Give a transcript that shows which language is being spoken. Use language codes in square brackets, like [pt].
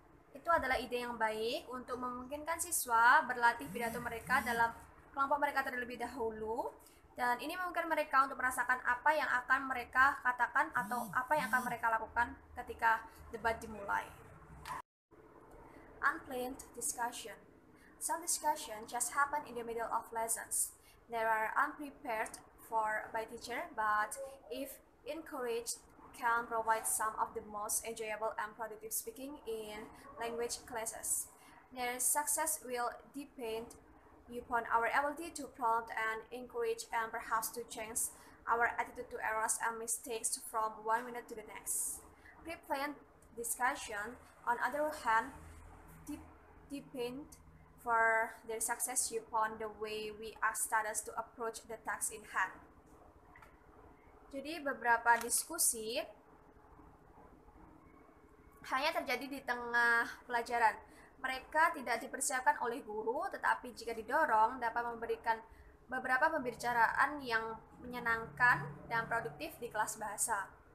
[id] Itu adalah ide yang baik untuk memungkinkan siswa berlatih pidato mereka dalam kelompok mereka terlebih dahulu, dan ini memungkinkan mereka untuk merasakan apa yang akan mereka katakan atau apa yang akan mereka lakukan ketika debat dimulai. [en] Unplanned discussion. Some discussion just happen in the middle of lessons. They are unprepared for by teacher, but if encouraged, can provide some of the most enjoyable and productive speaking in language classes. Their success will depend upon our ability to prompt and encourage and perhaps to change our attitude to errors and mistakes from 1 minute to the next. Pre-planned discussion, on the other hand, depend for their success upon the way we ask students to approach the task in hand. [id] Jadi beberapa diskusi hanya terjadi di tengah pelajaran. Mereka tidak dipersiapkan oleh guru, tetapi jika didorong dapat memberikan beberapa pembicaraan yang menyenangkan dan produktif di kelas bahasa.